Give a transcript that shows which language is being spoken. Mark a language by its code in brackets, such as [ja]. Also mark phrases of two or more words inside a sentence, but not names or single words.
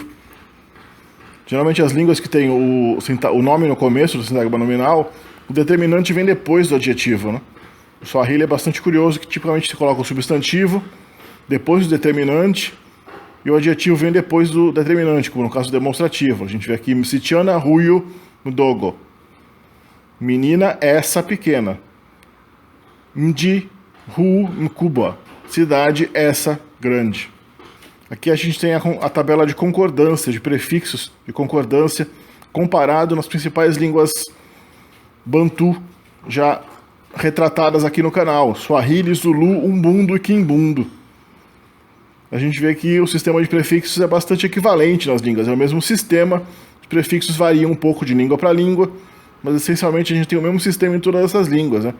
[pt] Geralmente as línguas que têm o nome no começo do sintagma nominal, o determinante vem depois do adjetivo, né? O Swahili é bastante curioso, que tipicamente se coloca o substantivo, depois do determinante, e o adjetivo vem depois do determinante, como no caso demonstrativo. A gente vê aqui, [sw] msichana huyu mdogo. [pt] Menina essa pequena. [sw] Mji hu mkubwa. [pt] Cidade essa grande. Aqui a gente tem a tabela de concordância, de prefixos de concordância, comparado nas principais línguas bantu, já retratadas aqui no canal. Swahili, Zulu, Umbundo e Kimbundo. A gente vê que o sistema de prefixos é bastante equivalente nas línguas, é o mesmo sistema, os prefixos variam um pouco de língua para língua, mas essencialmente a gente tem o mesmo sistema em todas essas línguas, né?